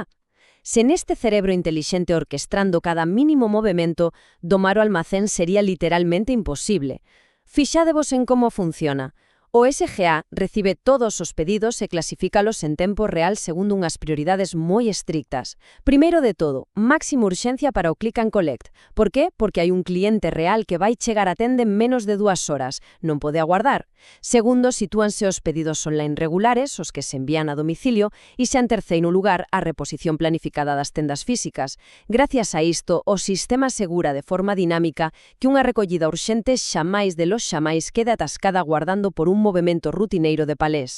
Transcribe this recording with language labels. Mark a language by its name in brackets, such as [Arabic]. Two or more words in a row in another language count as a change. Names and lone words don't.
[Galician] Sen este cerebro intelixente orquestrando cada mínimo movemento, domar o almacén sería literalmente imposible. Fixádevos en como funciona. O SGA recibe todos os pedidos e clasifícalos en tempo real segundo unhas prioridades moi estrictas. Primeiro de todo, máxima urxencia para o [English] click and collect. [Galician] Por qué? Porque hai un cliente real que vai chegar a tenda en menos de 2 horas. Non pode aguardar. Segundo, sitúanse os pedidos online regulares, os que se envían a domicilio, e xa en terceiro lugar, a reposición planificada das tendas físicas. Gracias a isto, o sistema asegura de forma dinámica que unha recollida urxente xamais de los xamais quede atascada aguardando por un movimento rutineiro de palés.